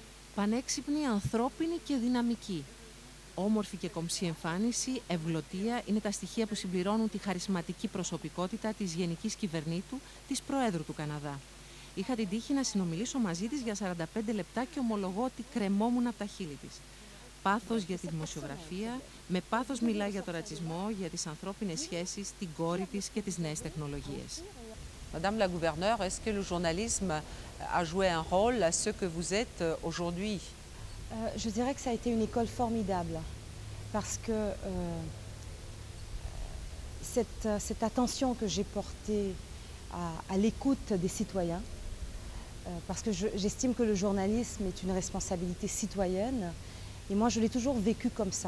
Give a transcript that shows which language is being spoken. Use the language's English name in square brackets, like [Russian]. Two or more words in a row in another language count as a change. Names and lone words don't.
[Greek] Πανέξυπνη, ανθρώπινη και δυναμική. Όμορφη και κομψή εμφάνιση, ευγλωτία είναι τα στοιχεία που συμπληρώνουν τη χαρισματική προσωπικότητα της Γενικής Κυβερνήτου, της Προέδρου του Καναδά. Είχα την τύχη να συνομιλήσω μαζί της για 45 λεπτά και ομολογώ ότι κρεμόμουν από τα χείλη της. Πάθος για τη δημοσιογραφία, με πάθος μιλάει για το ρατσισμό, για τις ανθρώπινες σχέσεις, την κόρη της και τις νέες τεχνολογίες. [French] Madame la gouverneure, est-ce que le journalisme a joué un rôle à ce que vous êtes aujourd'hui? Je dirais que ça a été une école formidable parce que cette attention que j'ai portée à l'écoute des citoyens, parce que j'estime que le journalisme est une responsabilité citoyenne et moi je l'ai toujours vécu comme ça.